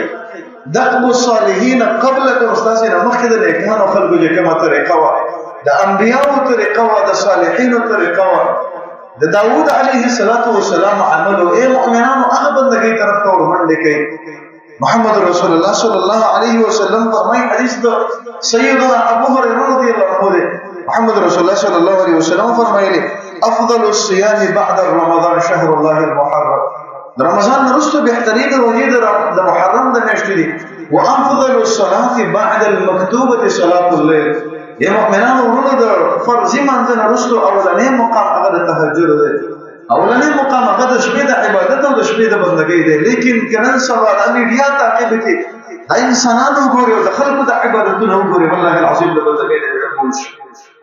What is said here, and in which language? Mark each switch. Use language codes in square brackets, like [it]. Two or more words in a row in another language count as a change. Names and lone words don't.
[ar] دقب الصالحین قبلکم، [ps] ستاسې نه مخکې د نیکانو خلکو چې کومه طریقه وه، د انبیاو طریقه وه، د صالحینو طریقه وه، د داود [ar] علیه السلام [ps] عمل و. ای مؤمنانو هغه بندګۍ طرف ته ورمنډې کوئ. محمد رسول الله [ar] صلی الله علیه وسلم [ps] فرمایي، حدیث د سیدنا ابو هریره [ar] رضی الله عنه [ps] دی، محمد رسول الله [ar] صلی الله علیه وسلم [ps] فرمایلی [ar] افضل الصيام بعد رمضان شهر الله المحرم. [ps] رمضان وروسته بهترین روزې د محرم د میاشتې دي. [ar] وافضل الصلاه بعد المكتوبه صلاه الليل. [ps] یا مؤمنانو ورونو د فرضي منځ نه وروسته اولنی مقام هغه د تهجد دی، اولنی مقام هغه د شپې د عبادت او د شپې د بندګۍ دی. لیکن که نن سبا د میډیا تعقیب کې د انسانانو وګورئ او د خلکو د عبادتونو وګورئ، [ar] والله العظیم [ps] د بندګۍ نه ډډه کول شي.